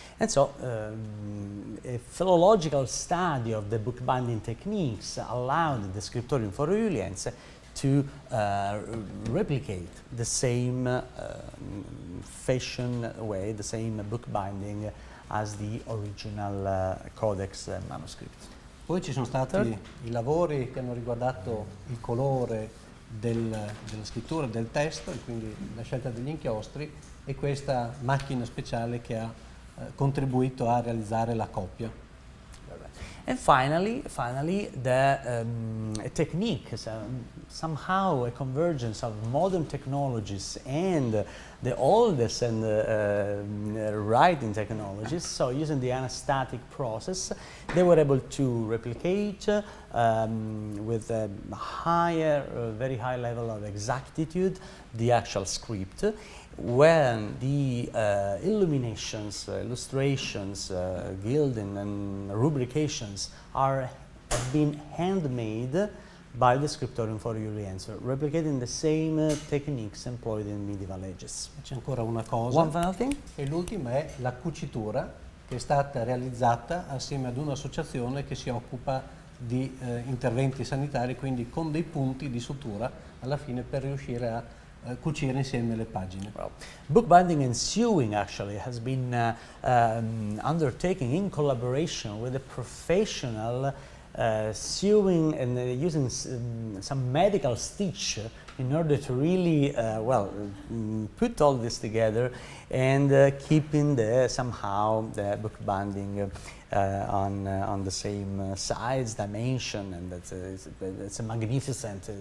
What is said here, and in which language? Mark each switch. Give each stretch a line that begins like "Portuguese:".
English: And so a philological study of the book binding techniques allowed the Scriptorium Foro Iuliense to replicate the same fashion way, the same book binding as the original codex manuscript.
Italian: Poi ci sono stati i lavori che hanno riguardato il colore della scrittura, del testo, e quindi la scelta degli inchiostri, e questa macchina speciale che ha contribuito a realizzare la copia.
English: And finally, the technique, somehow a convergence of modern technologies and the oldest and writing technologies. So using the anastatic process, they were able to replicate with a very high level of exactitude the actual script. When the illuminations, illustrations, gilding and rubrications have been handmade by the scriptorium for Oriental, replicating the same techniques employed in medieval ages.
Italian: C'è ancora una cosa.
English: One final thing?
Italian: E l'ultima è la cucitura, che è stata realizzata assieme ad un'associazione che si occupa di interventi sanitari, quindi con dei punti di sutura alla fine per riuscire a cucire insieme le pagine.
English: Well, bookbinding and sewing actually has been undertaken in collaboration with a professional sewing and using some medical stitch in order to really put all this together and keeping somehow the bookbinding on the same size, dimension, and it's a magnificent.